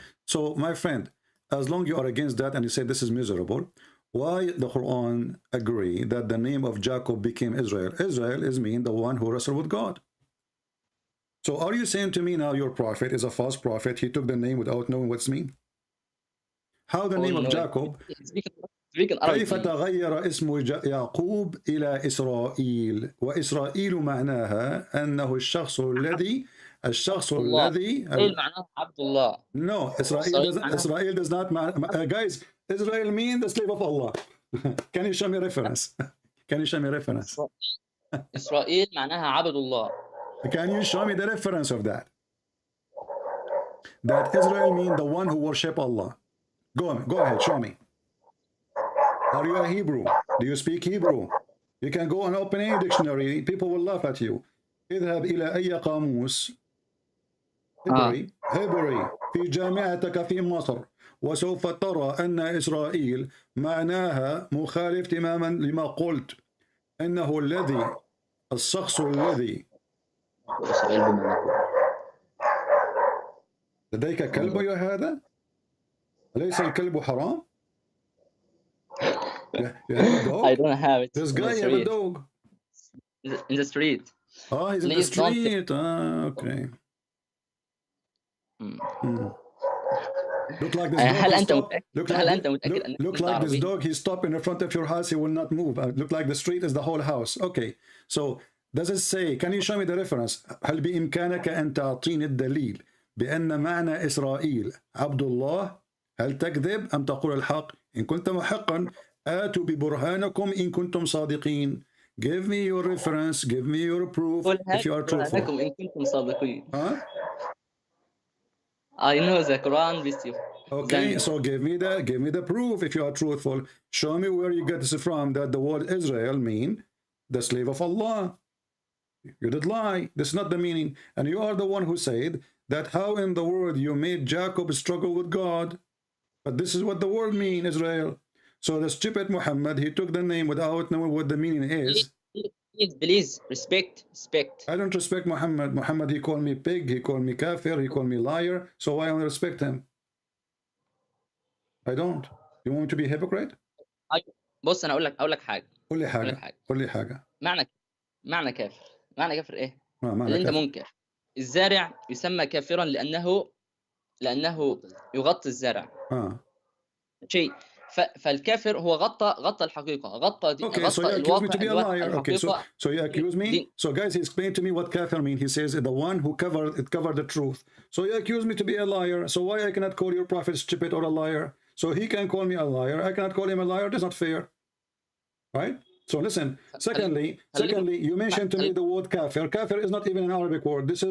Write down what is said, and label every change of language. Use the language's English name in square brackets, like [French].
[English] So my friend, as long you are against that and you say this is miserable, why the Quran agree that the name of Jacob became Israel? Israel is mean the one who wrestled with God. So are you saying to me now your prophet is a false prophet? He took the name without knowing what's mean? How the name of Jacob? [Arabic] كيف تغير اسم يعقوب إلى إسرائيل؟ وإسرائيل معناها أنه الشخص الذي معناه عبد الله. [English] No, Israel does not guys, Israel means the slave of Allah. Can you show me reference? Can you show me reference? [Arabic] إسرائيل معناها عبد الله. [English] Can you show me the reference of that? That Israel means the one who worship Allah. Go ahead, show me. Are you a Hebrew? Do you speak Hebrew? You can go and open any dictionary. People will laugh at you. [Arabic] اذهب إلى أي قاموس هبري في جامعتك في مصر وسوف ترى أن إسرائيل معناها مخالف تماما لما قلت إنه الشخص الذي لديك كلب يا هذا؟ أليس الكلب حرام؟ [English] I don't have it. This guy have a dog. In the street. Oh, he's in the street. Okay. Look like this dog. Look like this dog. He stopped in front of your house. He will not move. Look like the street is the whole house. Okay. So does it say? Can you show me the reference? [Arabic] هل بإمكانك أن تعطيني الدليل بأن معنى إسرائيل عبد الله؟ هل تكذب أم تقول الحق؟ إن كنت محقا آتوا ببرهانكم إن كنتم صادقين. [English] Give me your reference. Give me your proof if you are truthful. [Arabic] إن كنتم صادقين. [English] Huh? I know the Quran with you. Okay, so give me the proof if you are truthful. Show me where you get this from that the word Israel mean the slave of Allah. You did lie. This is not the meaning. And you are the one who said that how in the world you made Jacob struggle with God. But this is what the word mean, Israel. So the stupid Muhammad, he took the name without knowing what the meaning is. Please, respect. I don't respect Muhammad. Muhammad, he called me pig, he called me kafir, he called me liar. So why I don't respect him? I don't. You want me to be a hypocrite? [Arabic] بص انا اقول لك حاجه. قول لي حاجه. معنى كافر ايه؟ معنى اللي انت كافر. منكر. الزارع يسمى كافرا لانه يغطي الزرع. شيء. فالكافر هو غطى الحقيقه، غطى [English] so you accuse me to be a liar. Okay, so you accuse me. So guys, he explained to me what kafir mean. He says the one who covered the truth. So you accuse me to be a liar. So why I cannot call your prophet stupid or a liar? So he can call me a liar. I cannot call him a liar. That's not fair, right? So listen. Secondly, you mentioned to me the word kafir. Kafir is not even an Arabic word.